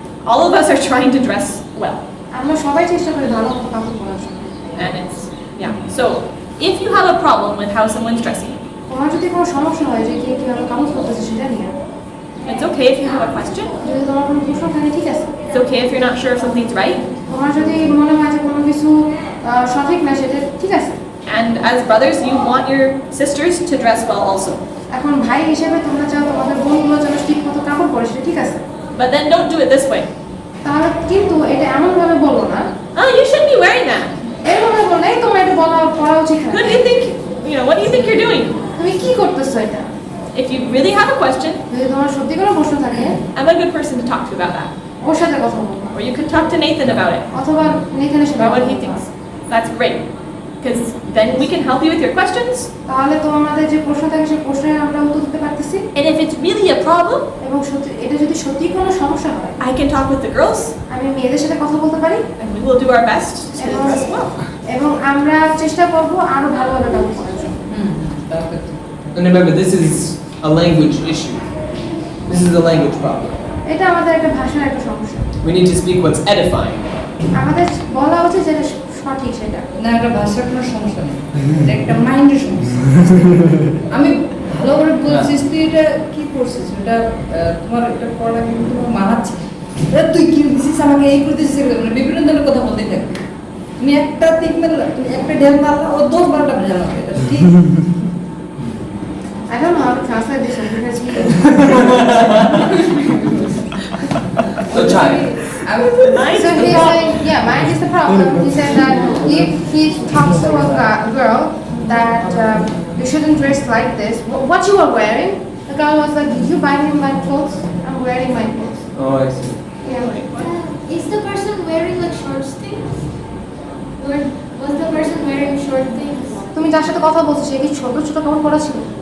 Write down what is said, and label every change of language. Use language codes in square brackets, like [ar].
[en] All of us are trying to dress well, [bn] আমরা সবাই চেষ্টা করি ভালো মতো কাপড় পরার জন্য। [en] and it's, yeah. So if you have a problem with how someone's dressing, [bn] তোমার যদি কোনো সমস্যা হয় যে কে কিভাবে কাপড় পরতেছে সেটা নিয়ে, [en] it's okay if you have a question. [bn] যদি তোমার কোনো প্রশ্ন থাকে ঠিক আছে, [en] It's okay if you're not sure if something's right. [bn] তোমার যদি মনে হয় যে কোনো কিছু সঠিক না সেটা ঠিক আছে। [en] And as brothers, you want your sisters to dress well also. [bn] এখন ভাই হিসেবে তোমরা চাও তোমাদের বোনগুলো যেন ঠিক মতো কাপড় পরে সেটা ঠিক আছে, [en] But then don't do it this way. [bn] তাহলে কিন্তু এটা এমনভাবে বলো না, [en] Oh, you shouldn't be wearing that. [bn] এরকমভাবে বলো না এই তোমার এটা বলা পড়া উচিত না। [en] Who do you think, what do you think you're doing? [bn] তুমি কি করতেছো এটা? [en] If you really have a question, [bn] যদি তোমার সত্যি কোনো প্রশ্ন থাকে [en] I'm a good person to talk to about that. [bn] ওর সাথে কথা বলবো, [en] Or you could talk to Nathan about it, [bn] অথবা নেথানের সাথে [en] about [bn] কথা [en] what he [bn] বলবো। [en] thinks. That's great. Because then we can help you with your questions. [bn] তাহলে তো আমাদের যে প্রশ্ন থাকে সেই প্রশ্নের আমরা উত্তর দিতে পারতেছি, [en] And if it's really a problem, [bn] এবং সত্যি এটা যদি সত্যি কোনো সমস্যা হয় [en] I can talk with the girls [bn] আমি মেয়েদের সাথে কথা বলতে পারি [en] and we will do our best to dress well. [bn] এবং আমরা চেষ্টা করবো আরো ভালোভাবে কাপড় পরার জন্য। [en] And remember, this is a language issue. This is a language problem. [bn] এটা আমাদের একটা ভাষার একটা সমস্যা, [en] We need to speak what's edifying. [bn] আমাদের বলা উচিত যেটা সঠিক সেটা। না, এটা ভাষার কোনো সমস্যা নেই, এটা একটা মাইন্ডের সমস্যা। আমি ভালো করে বলছিস তুই এটা কি করছিস, এটা তোমার এটা পড়া কিন্তু তোমার মানাচ্ছে, তুই কি দিছিস আমাকে এই করে দিছিস, মানে বিভিন্ন ধরনের কথা বলতেই থাকবে। তুমি একটা তিন মারলা, তুমি একটা ঢেল মারলা, ও 10-12টা ভেজা মারবে, এটা ঠিক। [en] I don't know how to translate this one because he So try. so he's saying, yeah, mine is the problem. He said that if he talks to a girl that you shouldn't dress like this, what you are wearing, the girl was like, did you buy me my clothes? I'm wearing my clothes. Oh, I see. Yeah. Is the person wearing like short things? Or was the person wearing short things? [bn] তুমি যার সাথে কথা বলছো সে কি ছোট ছোট কাপড় পরা ছিল?